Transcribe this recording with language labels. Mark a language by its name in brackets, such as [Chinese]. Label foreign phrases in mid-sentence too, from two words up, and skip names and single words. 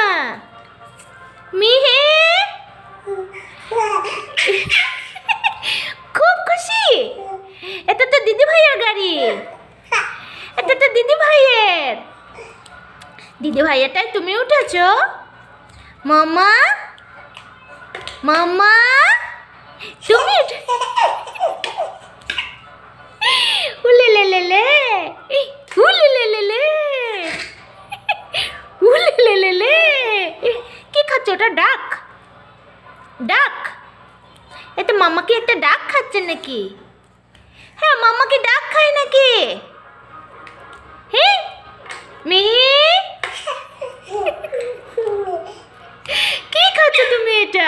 [Bangla] মিহি খুব খুশি। এটা তো দিদি ভাইয়ের গাড়ি। এটা তো দিদি ভাইয়ের। দিদি ভাইয়াটাই তুমি উঠেছো? মামা মামা তুমি উলে লে লে লে উলে লে লে লে উলে লে লে লে। কি খাচ্ছ? ওটা ডাক? ডাক? এটা মামা কি একটা ডাক খাচ্ছে নাকি? হ্যাঁ, মামা কি ডাক খায় নাকি? হ্যাঁ মিহি, কি খাচ্ছ তুমি এটা?